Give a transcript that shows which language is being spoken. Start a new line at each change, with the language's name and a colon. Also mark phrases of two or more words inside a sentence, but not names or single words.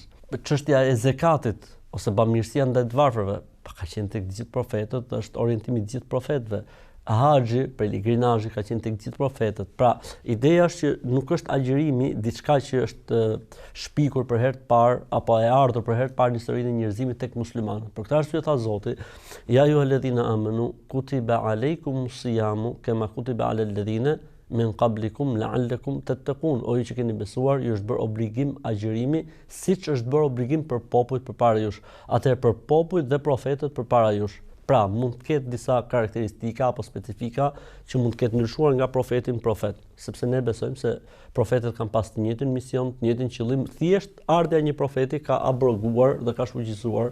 Albanian: Çështja e zekatit ose bamirësia ndaj të varfërve, ka qenë tek të gjithë profetët, është orientimi i të gjithë profetëve. Haxhi, pelegrinazhi ka qenë tek të gjithë profetët. Pra, ideja është që nuk është agjërimi diçka që është shpikur për herë të parë apo e ardhur për herë të parë në historinë e njerëzimit tek muslimanët. Për këtë arsye tha Zoti:
Arabic: "يا أيها الذين آمنوا كتب عليكم الصيام كما كتب على الذين من قبلكم لعلكم تتقون."
Albanian: O ju që keni besuar, ju është bërë obligim agjërimi, siç është bërë obligim për popujt përpara jush. Atëherë për popujt dhe profetët përpara jush. Pra, mund të ketë disa karakteristika apo specifika që mund të ketë ndryshuar nga profeti në profet, sepse ne besojmë se profetët kanë pas të njëjtin mision, të njëjtin qëllim, thjesht ardha e një profeti ka abroguar dhe ka shfuqizuar.